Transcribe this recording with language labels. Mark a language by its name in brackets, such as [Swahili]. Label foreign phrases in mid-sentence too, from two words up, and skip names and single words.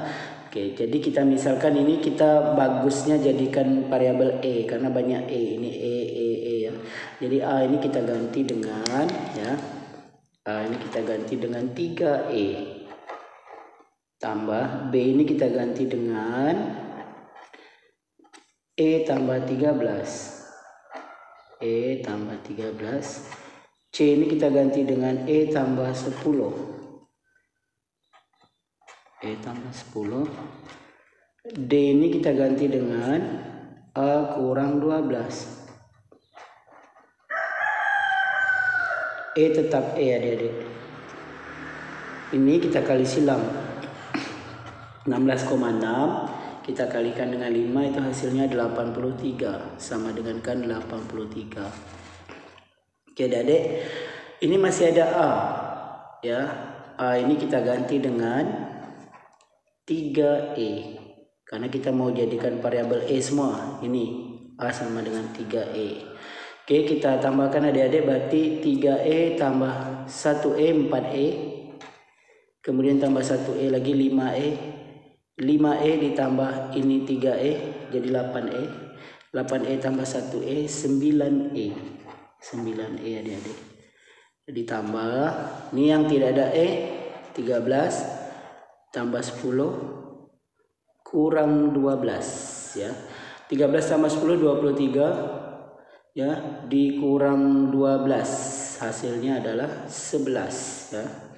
[Indonesian] Oke, jadi kita misalkan ini kita bagusnya jadikan variabel E karena banyak E. Ini E ya. Jadi A ini kita ganti dengan ya. A ini kita ganti dengan 3E. Tambah B ini kita ganti dengan E tambah 13. E tambah 13. C ini kita ganti dengan E tambah 10. E tambah 10. D ini kita ganti dengan A kurang 12. E tetap E adik-adik. Ini kita kali silang. 16,6 kita kalikan dengan 5 itu hasilnya 83. Sama dengan kan 83. Oke adik-adik. Ini masih ada A. Ya. A ini kita ganti dengan 3E karena kita mau jadikan variabel E semua. Ini A sama dengan 3E. Oke, kita tambahkan adik-adik, berarti 3E tambah 1E 4E, kemudian tambah 1E lagi 5E. 5E ditambah ini 3E jadi 8E. 8E tambah 1E 9E. 9E adik-adik. Ditambah ini yang tidak ada E 13 tambah 10 kurang 12 ya. 13 tambah 10 23 ya, dikurang 12 hasilnya adalah 11 ya.